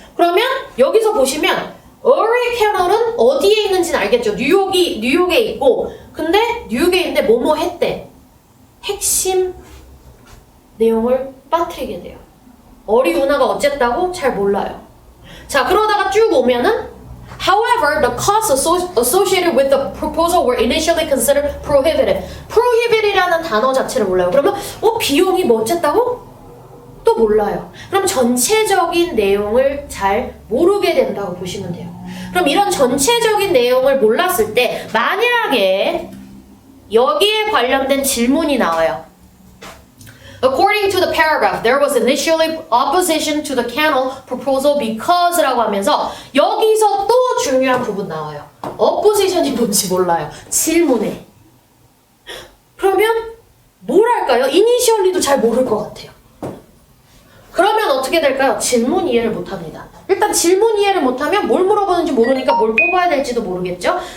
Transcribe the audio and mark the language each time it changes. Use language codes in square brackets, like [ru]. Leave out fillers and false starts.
[ko] 그러면 여기서 보시면 hurricane은 어디에 있는지는 알겠죠. 뉴욕에 있고 근데 뉴욕에 있는데 뭐뭐 했대. 핵심 내용을 빠뜨리게 돼요. 어리운하가 어쨌다고 잘 몰라요. 자, 그러다가 쭉 오면은 [en] However, the costs associated with the proposal were initially considered prohibitive. [ko] prohibit이라는 단어 자체를 몰라요. 그러면 비용이 뭐 어쨌다고? 또 몰라요. 그럼 전체적인 내용을 잘 모르게 된다고 보시면 돼요. 그럼 이런 전체적인 내용을 몰랐을 때 만약에 여기에 관련된 질문이 나와요. [en] According to the paragraph, there was initially opposition to the canal proposal because [ko] 라고 하면서 여기서 또 중요한 부분 나와요. opposition이 뭔지 몰라요. 질문에. 그러면 뭘 할까요? initially도 잘 모를 것 같아요. 그러면 어떻게 될까요? 질문 이해를 못합니다. 일단 질문 이해를 못하면 뭘 물어보는지 모르니까 뭘 뽑아야 될지도 모르겠죠?